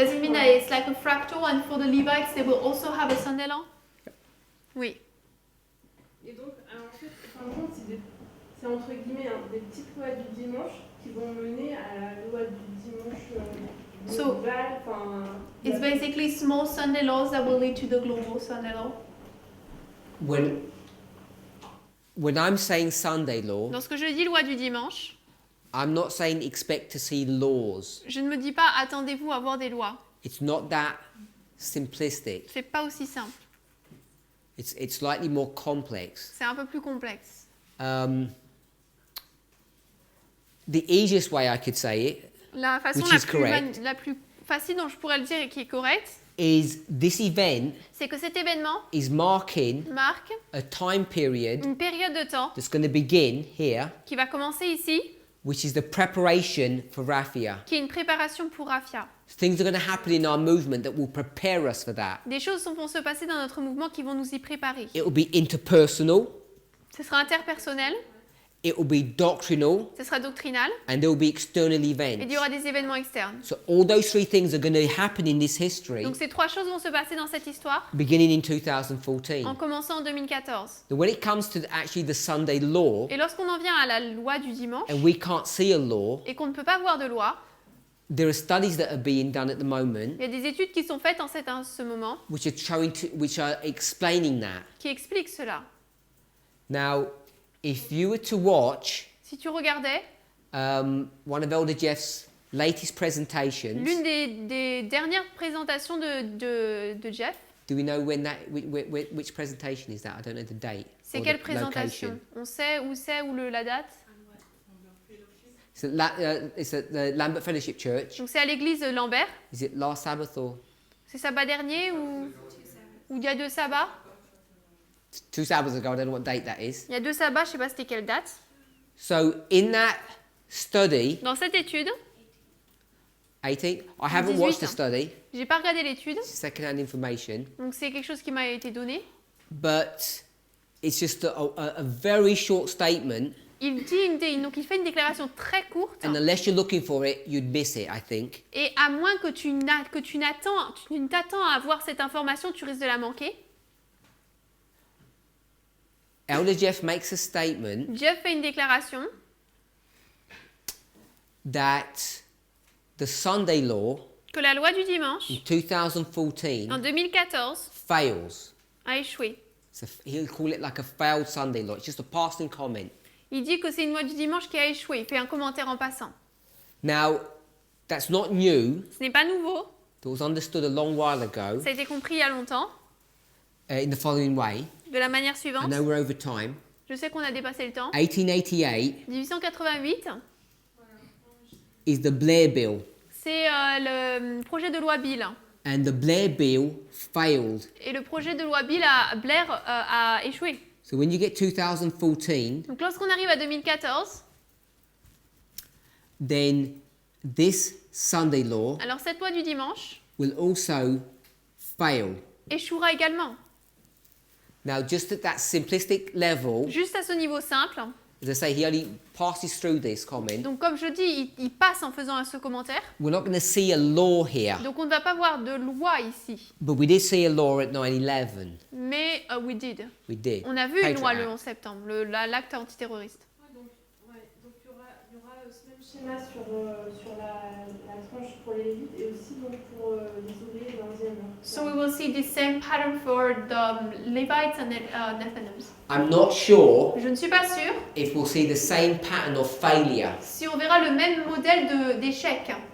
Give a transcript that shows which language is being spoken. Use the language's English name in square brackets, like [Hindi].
[English] Does it mean that it's like a fractal and for the Levites they will also have a Sunday law? [French] Oui. Et donc, en fait, fin de compte, c'est entre guillemets des petites lois du dimanche qui vont mener à la loi du dimanche global. [English] It's basically small Sunday laws that will lead to the global Sunday law. When I'm saying Sunday law, [French] Lorsque je dis loi du dimanche, [English] I'm not saying expect to see laws. [French] je ne me dis pas attendez-vous à voir des lois. [English] It's not that simplistic. [French] C'est pas aussi simple. [English] It's slightly more complex. [French] C'est un peu plus complexe. [English] The easiest way I could say it [French] La façon [English] Which is correct. [French] la plus facile dont je pourrais le dire et qui est correcte, [English] is this event [French] c'est que cet événement [English] is marking [French] marque [English] a time period [French] une période de temps [English] that's going to begin here, [French] qui va commencer ici, [English] which is the preparation for Raphia. [French] qui est une préparation pour Raphia. [English] Things are going to happen in our movement that will prepare us for that. [French] Des choses vont se passer dans notre mouvement qui vont nous y préparer. [English] It will be interpersonal, [French] Ce sera interpersonnel, [English] it will be doctrinal, [French] ce sera doctrinal, [English] and there will be external [French] et il y [English] events. [French] aura des événements externes. [English] So all those three things are going to happen in this history [French] Donc ces trois choses vont se passer dans cette histoire [English] beginning in [French] en [English] 2014. [French] commençant en 2014. [English] Now, when it comes to actually the Sunday law, [French] Et lorsqu'on en vient à la loi du dimanche [English] and we can't see a law, [French] et qu'on ne peut pas voir de loi, [English] there are studies that are being done at the moment [French] il y a des études qui sont faites en ce moment [English] which are explaining that. [French] qui expliquent cela. [English] Now, if you were to watch [French] Si tu regardais [English] one of Elder Jeff's latest presentations, [French] l'une des dernières présentations de Jeff, [English] do we know when that which presentation is that? I don't know the date. [French] C'est [English] or [French] quelle [English] the [French] présentation? [English] location? [French] On sait où la date? [English] It's at the Lambert Fellowship Church. [French] Donc c'est à l'église de Lambert. [English] Is it last Sabbath or [French] C'est sabbat dernier ou il y a 2 sabbats? [English] 2 Sabbaths ago? I don't know what date that is. [French] Il y a 2 sabbats, je sais pas c'était quelle date. [English] So in that study, [French] Dans cette étude, [English] 18, I haven't watched the [French] 18. [English] study. [French] j'ai pas regardé l'étude, [English] It's second-hand information, [French] donc c'est quelque chose qui m'a été donné. [English] but it's just a very short statement, [French] Donc il fait une déclaration très courte, [English] and unless you're looking for it, you'd miss it, I think. [French] et à moins que tu ne t'attends à avoir cette information, tu risques de la manquer. [English] Elder Jeff makes a statement [French] Jeff fait une déclaration [English] that the Sunday law [French] que la loi du dimanche, [English] in 2014 [French] en 2014, [English] fails. [French] a échoué. [English] So he'll call it like a failed Sunday law. It's just a passing comment. [French] Il dit que c'est une loi du dimanche qui a échoué. Il fait un commentaire en passant. [English] Now, that's not new. [French] Ce n'est pas nouveau. [English] It was understood a long while ago [French] Ça a été compris il y a longtemps. [English] in the following way. [French] De la manière [English] I [French] suivante. [English] know we're over time. [French] Je sais qu'on a dépassé le temps. [English] 1888 [French] 1888, [English] is the Blair Bill, [French] c'est le projet de loi Bill. [English] and the Blair Bill failed. [French] Et le projet de loi Blair a échoué. [English] So when you get 2014, [French] Donc lorsqu'on arrive à 2014, [English] then this Sunday law [French] alors cette loi du dimanche [English] will also fail. [French] échouera également. [English] Now, just at that simplistic level, [French] Juste à ce niveau simple. [English] as I say, he only passes through this comment. [French] Donc comme je dis, il passe en faisant ce commentaire. [English] We're not going to see a law here, [French] Donc on ne va pas voir de loi ici. [English] but we did see a law at 9/11. Mais we did. We did. [French] On a vu une [English] Patriot [French] loi le [English] Act. [French] 11 septembre, l'acte antiterroriste. Donc il y aura ce même schéma sur la tranche pour les Lévites et aussi donc pour les ouvriers dans les heures. [English] So we will see the same pattern for the Levites and the Nethinims. I'm not sure [French] Je ne suis pas sûre [English] if we'll see the same pattern of failure. [French] si on verra le même modèle d'échec.